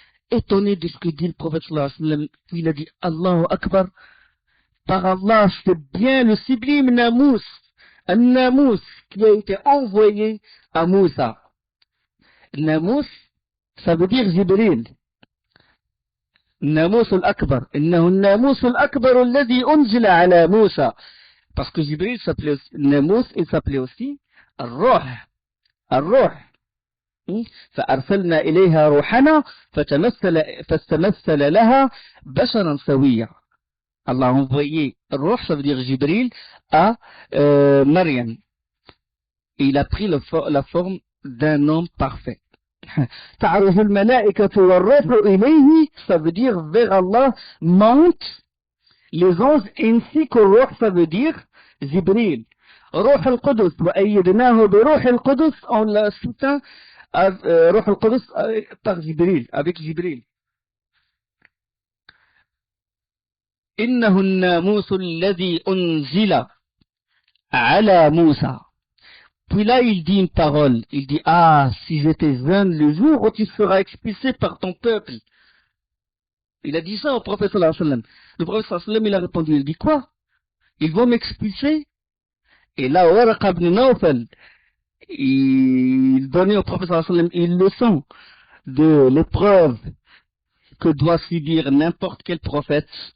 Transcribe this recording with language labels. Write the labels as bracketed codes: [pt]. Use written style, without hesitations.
[fr] Étonné de ce que dit le prophète sallallahu alayhi wa sallam, il a dit Allahu Akbar, par Allah, c'est bien le sublime Namous, un Namous qui a été envoyé à Moussa. Namous, ça veut dire Jibril. Namous al-Akbar. [ar] Innahu Namous al-Akbar alladhi unzila ala Moussa. [fr] Parce que Jibril s'appelait aussi Namous, il s'appelait aussi Ar-Ruh. [ar] Ar-Ruh. فأرسلنا إليها روحنا فاستمثل لها بشرا سويا. [fr] Allah a envoyé Ruh, ça veut dire Jibril, à Maryam. Et il a pris la forme d'un homme parfait. [ar] تعرج الملائكة والروح إليه, [fr] ça veut dire vers Allah montent les anges ainsi que Ruh, ça veut dire Jibril. Ruh al-Qudus, [ar] وأيدناه بروح القدس, [fr] on l'a soutenu [ar] روح القدس [fr] par Jibril, avec Jibril. [ar] إنه الناموس الذي أنزل على موسى. [fr] Puis là, il dit une parole. Il dit, ah, si j'étais jeune le jour où tu seras expulsé par ton peuple. Il a dit ça au prophète sallallahu alayhi wa sallam. Le prophète sallallahu alayhi wa sallam, il a répondu, il dit quoi? Ils vont m'expulser? Et là, Waraqa ibn Nawfal, il donnait au prophète sallallahu alayhi wa sallam une leçon de l'épreuve que doit subir n'importe quel prophète.